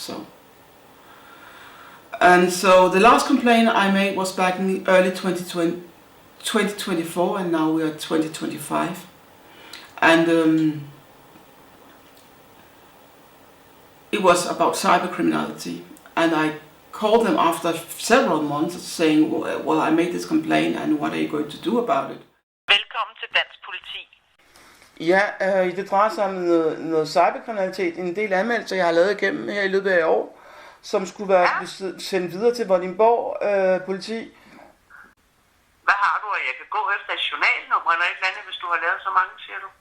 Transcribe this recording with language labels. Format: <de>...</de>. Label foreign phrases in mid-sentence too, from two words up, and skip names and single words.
<en>So the last complaint I made was back in early 2024, and now we are 2025. And it was about cybercriminality, and I called them after several months saying, well, I made this complaint, and what are you going to do about it?</en> <da>Velkommen til Dansk Politi. Ja, det drejer sig om noget cyberkriminalitet. En del anmeldelser, jeg har lavet igennem her i løbet af år, som skulle være sendt videre til Vordingborg politi. Hvad har du, og jeg kan gå efter et journalnummer eller et eller andet, hvis du har lavet så mange, siger du?</da>